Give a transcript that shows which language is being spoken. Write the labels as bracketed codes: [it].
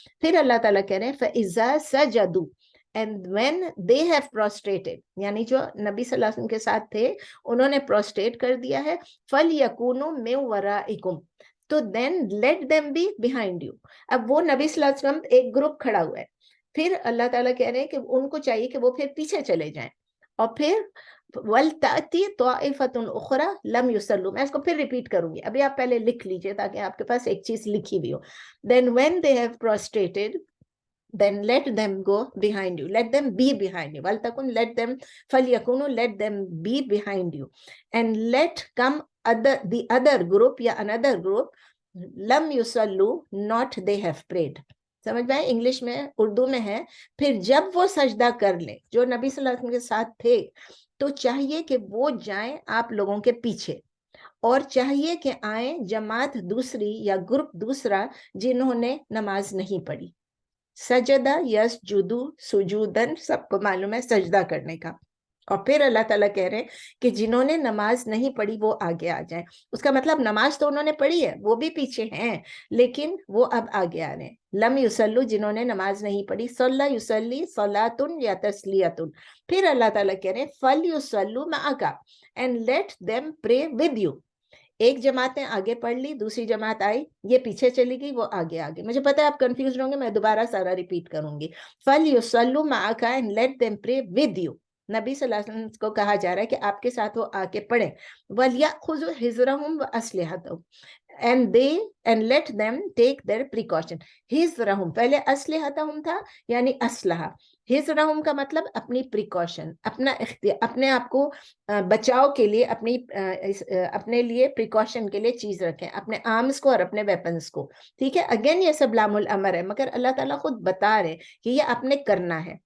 [ur] پھر اللہ تعالیٰ کہہ رہے ہیں [ar] فَإِذَا سَجَدُوا, [en] and when they have prostrated, [ur] یعنی جو نبی صلی اللہ علیہ وسلم کے ساتھ تھے انہوں نے پروسٹریٹ کر دیا ہے, [ar] فَلْيَكُونُوا مِن وَرَائِكُمْ, [ur] تو [en] then let them be behind you. [ur] اب وہ نبی صلی اللہ علیہ وسلم ایک گروپ کھڑا ہوا ہے, پھر اللہ تعالیٰ کہہ رہے ہیں کہ ان کو چاہیے کہ وہ پھر پیچھے چلے جائیں, اور پھر [ar] وَلْتَأْتِ طَائِفَةٌ أُخْرَى لَمْ يُصَلُّوا. [ur] میں اس کو پھر ریپیٹ کروں گی, ابھی آپ پہلے لکھ لیجئے تاکہ آپ کے پاس ایک چیز لکھی بھی ہو. [en] then when they have prostrated, then let them go behind you, let them be behind you. وَلْتَكُنْ, let them, فَلْيَكُنُوا, let them be behind you, and let come the other group یا another group, [ar] لَمْ يُصَلُّوا, [en] not they have prayed. [ur] سمجھ میں؟ English میں, اردو میں ہے, پھر جب وہ سجدہ کر لیں, جو نبی صلی اللہ علیہ وسلم کے ساتھ تھے, تو چاہیے کہ وہ جائیں آپ لوگوں کے پیچھے, اور چاہیے کہ آئیں جماعت دوسری یا گروپ دوسرا جنہوں نے نماز نہیں پڑھی. سجدہ یسجدو سجودن, سب کو معلوم ہے سجدہ کرنے کا. اور پھر اللہ تعالیٰ کہہ رہے ہیں کہ جنہوں نے نماز نہیں پڑھی وہ آگے آ جائیں. اس کا مطلب نماز تو انہوں نے پڑھی ہے, وہ بھی پیچھے ہیں, لیکن وہ اب آگے آ رہے ہیں. لم یصلو, جنہوں نے نماز نہیں پڑھی, صلی یصلی صلاتن یا تسلیتن. پھر اللہ تعالیٰ کہہ رہے ہیں [ar] فلیصلوا معک, [en] and let them pray with you. [ur] ایک جماعت نے آگے پڑھ لی, دوسری جماعت آئی, یہ پیچھے چلی گئی, وہ آگے آگے. مجھے پتا ہے آپ کنفیوز ہوں گے, میں دوبارہ سارا ریپیٹ کروں گی. [ar] فَلْيُصَلُّوا مَعَكَ [en] and let them pray with you. [ur] نبی صلی اللہ علیہ وسلم کو کہا جا رہا ہے کہ آپ کے ساتھ وہ آ کے پڑھیں. [ar] وَلْيَأْخُذُوا حِذْرَهُمْ وَأَسْلِحَتَهُمْ, [en] and let them take their precaution. [ur] حِذْرَهُمْ, پہلے أَسْلِحَتَهُمْ تھا, یعنی اسلحہ. حِذْرَهُمْ کا مطلب اپنی پریکاشن, اپنا اپنے آپ کو بچاؤ کے لیے, اپنے لیے پریکاشن کے لیے چیز رکھیں, اپنے آرمز کو اور اپنے ویپنز کو. ٹھیک ہے, اگین یہ سب لام الامر ہے, مگر اللہ تعالیٰ خود بتا رہے کہ یہ آپ نے کرنا ہے.